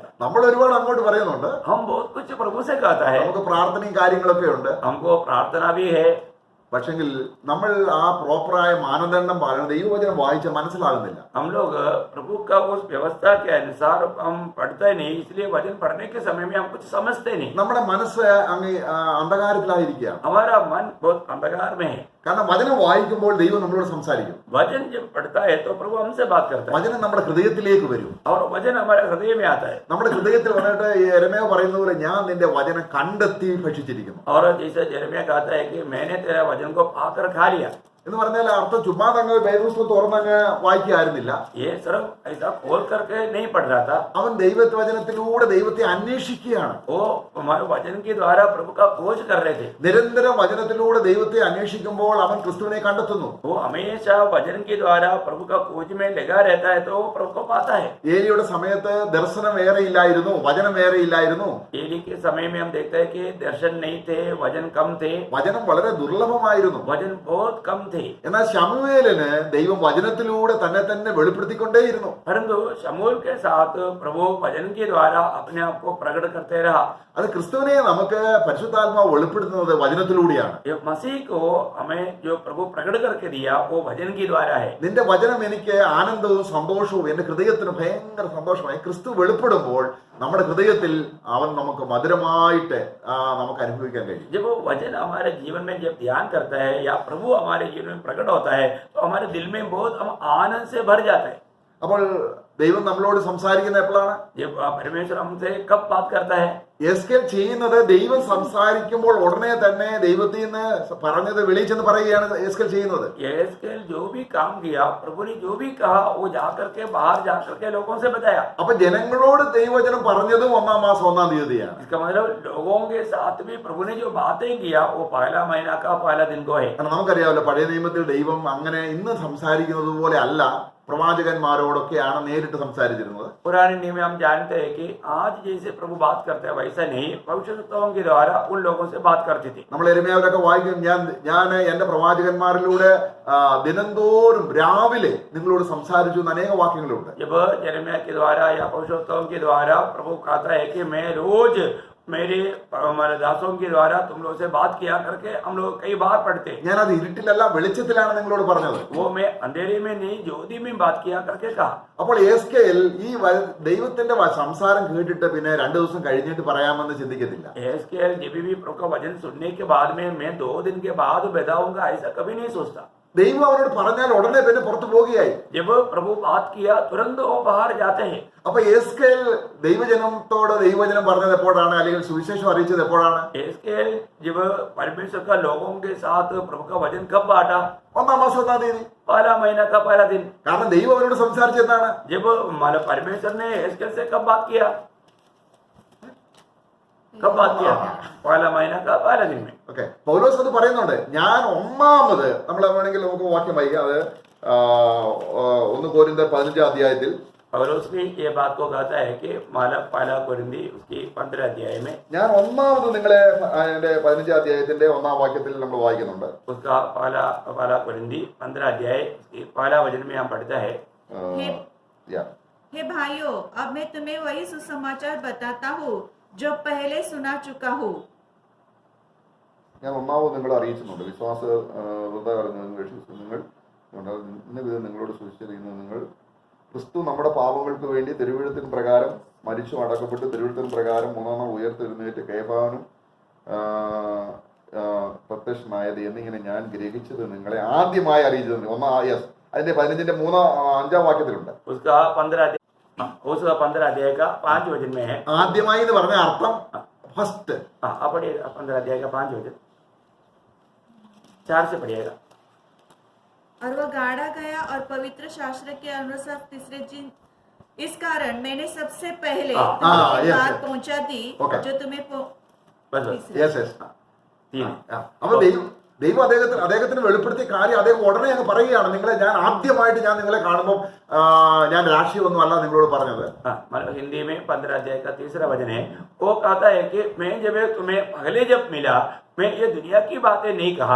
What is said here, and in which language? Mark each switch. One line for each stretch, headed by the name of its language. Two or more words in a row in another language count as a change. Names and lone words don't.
Malayalam: നമ്മൾ ഒരുപാട് അങ്ങോട്ട് പറയുന്നുണ്ട്,
Hindi: हम बहुत कुछ प्रभु से कहता है,
Malayalam: നമുക്ക് പ്രാർത്ഥനയും കാര്യങ്ങളൊക്കെ ഉണ്ട്.
Hindi: हमको प्रार्थना भी है,
Malayalam: പക്ഷെങ്കിൽ നമ്മൾ ആ പ്രോപ്പറായ മാനദണ്ഡം പാലനം ദൈവവചനം വായിച്ച് മനസ്സിലാകുന്നില്ല.
Hindi: हम लोग प्रभु का उस व्यवस्था के अनुसार हम पढ़ते नहीं, इसलिए वचन पढ़ने के समय में हम कुछ समझते नहीं।
Malayalam: നമ്മുടെ മനസ്സ് അങ്ങ് അന്ധകാരത്തിലായിരിക്കുകയാണ്.
Hindi: हमारा मन बहुत अंधकार में है,
Malayalam: കാരണം വചനം വായിക്കുമ്പോൾ ദൈവം നമ്മളോട് സംസാരിക്കും.
Hindi: वचन जब पढ़ता है तो प्रभु हमसे बात करता है
Malayalam: വചനം നമ്മുടെ ഹൃദയത്തിലേക്ക് വരും.
Hindi: और वचन हमारे हृदय में आता है।
Malayalam: നമ്മുടെ ഹൃദയത്തിൽ വന്നിട്ട് യെരമ്യാവ് പറയുന്ന പോലെ ഞാൻ നിന്റെ വചനം കണ്ടെത്തി ഭക്ഷിച്ചിരിക്കുന്നു
Hindi: और जैसे यिर्मयाह कहता है कि मैंने तेरा वचन को पाकर खा लिया,
Malayalam: എന്ന് പറഞ്ഞാൽ അർത്ഥം ചുമ്മാ അങ്ങ് വേദപുസ്തകം തുറന്നങ്ങ് വായിക്കായിരുന്നില്ല.
Hindi: ये सिर्फ ऐसा खोल करके नहीं पढ़ रहा था,
Malayalam: അവൻ ദൈവവചനത്തിലൂടെ ദൈവത്തെ അന്വേഷിക്കുകയാണ്.
Hindi: वो हमारे वचन के द्वारा प्रभु का खोज कर रहे थे।
Malayalam: നിരന്തരം വചനത്തിലൂടെ ദൈവത്തെ അന്വേഷിക്കുമ്പോൾ അവൻ ക്രിസ്തുവിനെ കണ്ടെത്തുന്നു.
Hindi: वो हमेशा वचन के द्वारा प्रभु का खोज में लगा रहता है तो वो प्रभु को पाता है।
Malayalam: ഏലിയുടെ സമയത്ത് ദർശനം ഏറെ ഇല്ലായിരുന്നു, വചനം ഏറെ ഇല്ലായിരുന്നു.
Hindi: एली के समय में हम देखते हैं कि दर्शन नहीं थे, वचन कम थे,
Malayalam: വചനം വളരെ ദുർലഭമായിരുന്നു.
Hindi: वचन बहुत कम थे।
Malayalam: എന്നാൽ ശമൂവേലിന് ദൈവം വചനത്തിലൂടെ തന്നെ വെളിപ്പെടുത്തിക്കൊണ്ടേയിരുന്നു.
Hindi: परंतु शमूएल के साथ प्रभु वचन के द्वारा अपने आप को प्रकट करते रहा।
Malayalam: അത് ക്രിസ്തുവിനെ നമുക്ക് പരിശുദ്ധാത്മാവ് വെളിപ്പെടുത്തുന്നത് വചനത്തിലൂടെയാണ്.
Hindi: ये मसीह को हमें जो प्रभु प्रकट करके दिया वो वचन के द्वारा है।
Malayalam: നിന്റെ വചനം എനിക്ക് ആനന്ദവും സന്തോഷവും എന്റെ ഹൃദയത്തിന് ഭയങ്കര സന്തോഷമായി. ക്രിസ്തു വെളിപ്പെടുമ്പോൾ നമ്മുടെ ഹൃദയത്തിൽ അവൻ നമുക്ക് മധുരമായിട്ട് നമുക്ക് അനുഭവിക്കാൻ കഴിയും.
Hindi: जब वो वचन हमारे जीवन में जब ध्यान करता है या प्रभु हमारे जीवन में प्रकट होता है तो हमारे दिल में बहुत हम आनंद से भर जाता है।
Malayalam: അപ്പോൾ ദൈവം നമ്മളോട് സംസാരിക്കുന്നത് എപ്പോഴാണ്?
Hindi: जब परमेश्वर हमसे कब बात करता है?
Malayalam: യെസ്കേൽ ചെയ്യുന്നത് ദൈവം സംസാരിക്കുമ്പോൾ ഉടനെ തന്നെ ദൈവത്തിൽ നിന്ന് പറഞ്ഞത് വെളിച്ചെന്ന് പറയുകയാണ് യെസ്കേൽ ചെയ്യുന്നത്.
Hindi: यहेजकेल जो भी काम किया, प्रभु ने जो भी कहा वो जाकर के बाहर जाकर के लोगों से बताया।
Malayalam: അപ്പൊ ജനങ്ങളോട് ദൈവവചനം പറഞ്ഞതും 1 മാസം 1 തീയതിയാണ്.
Hindi: इसका मतलब लोगों के साथ भी प्रभु ने जो बातें किया वो पहला महीना का पहला दिन को है।
Malayalam: കാരണം നമുക്കറിയാമല്ലോ, പഴയ നിയമത്തിൽ ദൈവം അങ്ങനെ ഇന്ന് സംസാരിക്കുന്നത് പോലെ അല്ല, പ്രവാചകന്മാരോടൊക്കെയാണ് നേരിട്ട് സംസാരിച്ചിരുന്നത്.
Hindi: पुराने नियम में हम जानते हैं कि आज जैसे प्रभु बात करते हैं वैसा नहीं, भविष्यवक्ताओं के द्वारा उन लोगों से बात करते थे।
Malayalam: നമ്മൾ യെരമ്യാവിലൊക്കെ വായിക്കും, ഞാൻ എന്റെ പ്രവാചകന്മാരിലൂടെ ദിനംതോറും രാവിലെ നിങ്ങളോട് സംസാരിച്ചു എന്ന് അനേക വാക്യങ്ങളുണ്ട്.
Hindi: जब यिर्मयाह के द्वारा या भविष्यवक्ताओं के द्वारा प्रभु कहता है कि मैं रोज मेरे हमारे दासों के द्वारा तुम लोगों से बात किया करके हम लोग कई बार पढ़ते।
Malayalam: ഞാനത് ഇരുട്ടിലല്ല വെളിച്ചത്തിലാണ് നിങ്ങളോട് പറഞ്ഞത്.
Hindi: वो मैं अंधेरे में नहीं ज्योति में बात किया करके कहा।
Malayalam: അപ്പോൾ യെസ്കേൽ ഈ ദൈവത്തിന്റെ സംസാരം കേട്ടിട്ട് പിന്നെ 2 ദിവസം കഴിഞ്ഞിട്ട് പറയാമെന്ന് ചിന്തിക്കത്തില്ല.
Hindi: यहेजकेल जब भी प्रभु का वचन सुनने के बाद में मैं 2 दिन के बाद बताऊंगा ऐसा कभी नहीं सोचता।
Malayalam: ദൈവം അവരോട് പറഞ്ഞാൽ ഉടനെ പിന്നെ പുറത്തു പോകുകയായി.
Hindi: जब प्रभु बात किया तुरंत वो बाहर जाते हैं।
Malayalam: അപ്പൊ യെസ്കേൽ ദൈവജനത്തോട് ദൈവവചനം പറഞ്ഞത് എപ്പോഴാണ്, അല്ലെങ്കിൽ സുവിശേഷം അറിയിച്ചത് എപ്പോഴാണ്?
Hindi: यहेजकेल जब परमेश्वर का लोगों के साथ प्रभु का वचन कब बांटा?
Malayalam: 1 മാസം 1 തീയതി.
Hindi: पहला महीना का पहला दिन।
Malayalam: കാരണം ദൈവം അവരോട് സംസാരിച്ചെന്താണ്?
Hindi: जब हमारे परमेश्वर ने यहेजकेल से कब बात किया? कब बात किया? पहला महीना का पहला दिन में।
Malayalam: ഓക്കെ, പൗലോസ് അത് പറയുന്നുണ്ട്. ഞാൻ ഒന്നാമത്, നമ്മൾ വേണമെങ്കിൽ നമുക്ക് വാക്യം വായിക്കാം, അത് 1 കൊരിന്ത്യർ 15 അധ്യായത്തിൽ
Hindi: पौलुस भी ये बात को कहता है कि पहला कोरिन्थी उसकी 15 अध्याय में
Malayalam: ഞാൻ ഒന്നാമത് നിങ്ങളെ അതിന്റെ 15 അധ്യായത്തിന്റെ 1-ാം വാക്യത്തിൽ നമ്മൾ വായിക്കുന്നുണ്ട്.
Hindi: उसका पहला कोरिन्थी 15 अध्याय उसकी पहला वचन में हम पढ़ता है। हे भाइयों, अब मैं तुम्हें वही सुसमाचार बताता हूँ जो पहले सुना चुका हूँ।
Malayalam: ഞാൻ ഒന്നാമത് നിങ്ങളെ അറിയിച്ചിട്ടുണ്ട്, വിശ്വാസ നിങ്ങൾ നിങ്ങളോട് സൂക്ഷിച്ചിരിക്കുന്നത്, നിങ്ങൾ ക്രിസ്തു നമ്മുടെ പാപങ്ങൾക്ക് വേണ്ടി തിരുവെഴുത്തിന് പ്രകാരം മരിച്ചു അടക്കപ്പെട്ട് തിരുവെഴുത്തിന് പ്രകാരം 3-ാം ഉയർത്തെഴുന്നേറ്റ് കേഫാവിനും പ്രത്യക്ഷനായത് എന്നിങ്ങനെ ഞാൻ ഗ്രഹിച്ചത് നിങ്ങളെ ആദ്യമായി അറിയിച്ചത്. അതിന്റെ 15-ന്റെ 5-ാം വാക്യത്തിലുണ്ട്.
Hindi: उस 15 अध्याय का 5 वचन में है।
Malayalam: ആദ്യമായി എന്ന് പറഞ്ഞ അർത്ഥം ഫസ്റ്റ്.
Hindi: आप पढ़िएगा 15 अध्याय का 5 वचन, 4 से पढ़िएगा। और वह गाड़ा गया और पवित्र शास्त्र के अनुसार तीसरे दिन, इस कारण मैंने सबसे पहले तुम्हें
English: yes,
Hindi: बात
English: yes.
Hindi: पहुंचा दी
English: Okay.
Hindi: जो तुम्हें बस तीसरे-
English: yes yes.
Malayalam: 3 അപ്പൊ ദൈവം അദ്ദേഹത്തിന് വെളിപ്പെടുത്തിയ കാര്യം അദ്ദേഹം ഉടനെ അങ്ങ് പറയുകയാണ്, നിങ്ങളെ ഞാൻ ആദ്യമായിട്ട് ഞാൻ നിങ്ങളെ കാണുമ്പോൾ ഞാൻ രാഷ്ട്രീയമൊന്നും അല്ല നിങ്ങളോട് പറഞ്ഞത്.
Hindi: मतलब हिंदी में 15 अध्याय का 3रा वचन है। वो कहता है कि मैं जब तुम्हें पहले जब मिला, मैं ये दुनिया की बातें नहीं कहा।